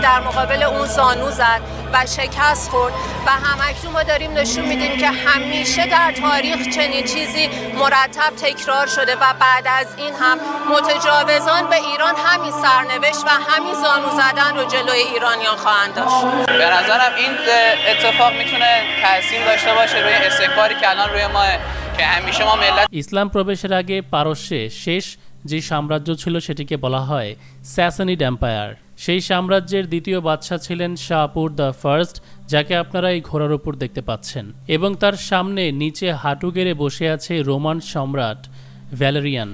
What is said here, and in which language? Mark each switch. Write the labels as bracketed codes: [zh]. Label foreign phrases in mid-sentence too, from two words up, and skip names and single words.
[fa] در مقابل اون زانو زد و شکست خورد و همکنون ما داریم نشون میدیم که همیشه در تاریخ چنین چیزی مرتب تکرار شده و بعد از این هم متجاوزان به ایران همین سرنوشت و همین زانو زدن رو جلوی ایرانیان خواهند داشت. به نظرم این اتفاق میتونه تاثیر داشته باشه روی استکباری که الان روی ما [bn] ইসলাম প্রবেশের আগে পারস্যে শেষ যে সাম্রাজ্য ছিল সেটিকে বলা হয় স্যাসানিড এম্পায়ার। সেই সাম্রাজ্যের দ্বিতীয় বাদশাহ ছিলেন শাহপুর দ্য ফার্স্ট, যাকে আপনারা এই ঘোড়ার উপর দেখতে পাচ্ছেন, এবং তার সামনে নিচে হাঁটু গেড়ে বসে আছে রোমান সম্রাট ভ্যালেরিয়ান।